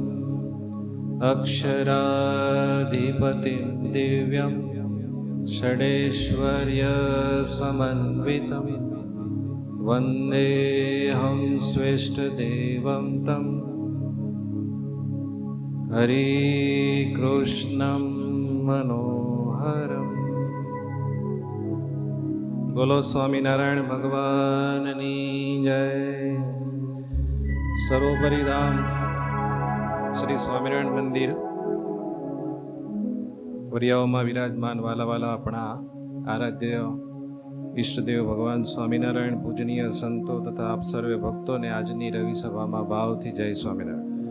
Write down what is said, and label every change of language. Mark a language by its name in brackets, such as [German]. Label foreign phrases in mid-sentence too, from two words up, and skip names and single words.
[Sanskrit] अक्षराधिपतिं दिव्यं षडेश्वर्यसमन्वितं वन्देऽहं स्वेष्टदेवं तं हरिकृष्णं मनोहरम्। [Gujarati] બોલો સ્વામીનારાયણ ભગવાનની જય। સરોવરી ધામ શ્રી સ્વામિનારાયણ મંદિર વરિયાઓમાં વિરાજમાન વાલા વાલા આપણા આરાધ્ય ઈષ્ટદેવ ભગવાન સ્વામિનારાયણ પૂજનીય સંતો તથા આપ સર્વે ભક્તોને આજની રવિ સભામાં ભાવથી જય સ્વામિનારાયણ.